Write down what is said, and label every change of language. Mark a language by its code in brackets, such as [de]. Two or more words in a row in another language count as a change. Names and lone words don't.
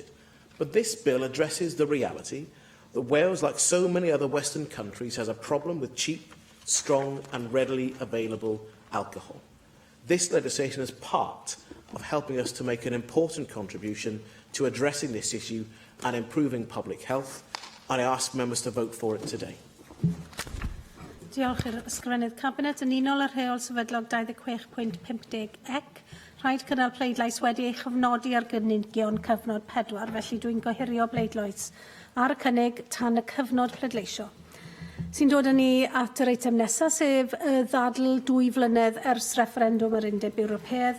[en] But this bill addresses the reality that Wales, like so many other Western countries, has a problem with cheap, strong and readily available alcohol. This legislation is part of helping us to make an important contribution to addressing this issue and improving public health, and I ask members to vote for it today. [cy] Diolch i'r ysgrifennydd Cabinet. Yn unol ar rheol sefydlog 26.50 ec. Rhaid cynnal pleidlais wedi ei chyfnodi ar gynigion cyfnod 4, felly dwi'n gohirio bleidlais ar y cynnig tan y cyfnod pleidleisio. Sy'n dod â ni at yr eitem nesaf, sef ddadl 2 flynedd ers referendwm yr Undeb Ewropeaidd.